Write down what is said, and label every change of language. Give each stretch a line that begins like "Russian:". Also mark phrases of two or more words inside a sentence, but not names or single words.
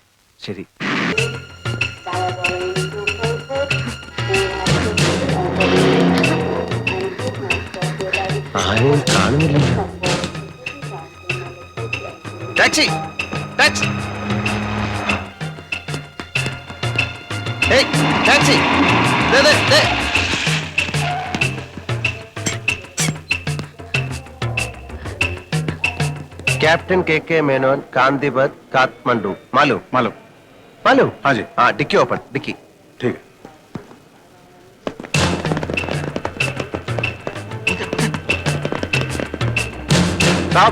Malayalam: ശരി. ആരെയും കാണുന്നില്ല. ടാക്സി, ടാക്സി, ഏയ് ടാക്സി, ദേ, ദേ, ദേ. कैप्टन के मेनोन कांदीपत काठमांडू.
Hindi: मालूम? मालूम. मालूम? हाँ जी. हाँ, डिक्की ओपन. डिक्की. ठीक है. साहब,